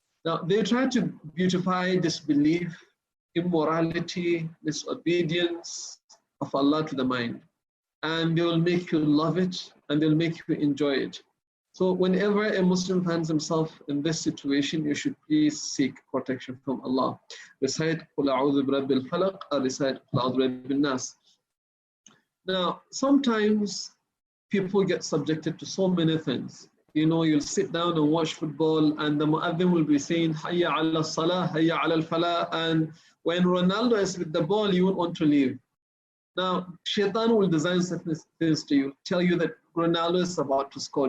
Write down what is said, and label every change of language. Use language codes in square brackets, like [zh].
[en] Now, they try to beautify disbelief, immorality, disobedience of Allah to the mind. And they will make you love it, and they'll make you enjoy it. So whenever a Muslim finds himself in this situation, you should please seek protection from Allah. Recite [ar] قُلْ أَعُوذُ بِرَبِّ الْفَلَقِ [en] or recite [ar] قُلْ أَعُوذُ بِرَبِّ النَّاسِ. [en] Now, sometimes people get subjected to so many things. You know, you'll sit down and watch football, and the mu'adhin will be saying, Hayya ala salah, Hayya ala falah, and when Ronaldo is with the ball, you won't want to leave. Now, Shaitan will design certain things to you, tell you that Ronaldo is about to score.